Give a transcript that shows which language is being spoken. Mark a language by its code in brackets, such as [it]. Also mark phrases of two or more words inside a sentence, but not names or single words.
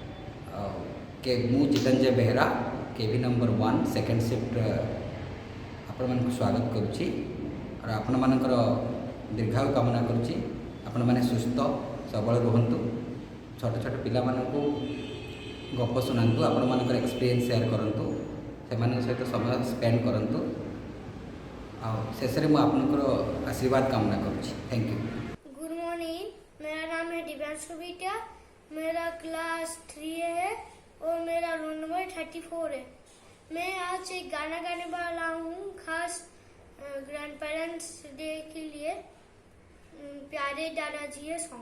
[or] କେ ମୁଁ ଚିତଞ୍ଜୟ ବେହେରା କେଭି ନମ୍ବର 1 [en] second shift [or] ଆପଣମାନଙ୍କୁ ସ୍ୱାଗତ କରୁଛି और ଆପଣମାନଙ୍କର ଦୀର୍ଘାୟୁ କାମନା କରୁଛି। ଆପଣମାନେ ସୁସ୍ଥ ସବଳ ରୁହନ୍ତୁ। ଛୋଟ ଛୋଟ ପିଲାମାନଙ୍କୁ ଗପ ଶୁଣାନ୍ତୁ, ଆପଣମାନଙ୍କର [en] experience share [or] କରନ୍ତୁ, ସେମାନଙ୍କ ସହିତ ସମୟ ସ୍ପେଣ୍ଡ କରନ୍ତୁ। ଆଉ ଶେଷରେ ମୁଁ ଆପଣଙ୍କର ଆଶୀର୍ବାଦ କାମନା କରୁଛି। [en] thank you. good morning, [hi] मेरा नाम है दिव्यांशु बिटिया, मेरा क्लास 3 है और मेरा रोल नंबर 34 है। मैं आज एक गाना गाने वाला हूँ खास [en] grand parents day [hi] के लिए। प्यारे दादाजी है सॉन्ग।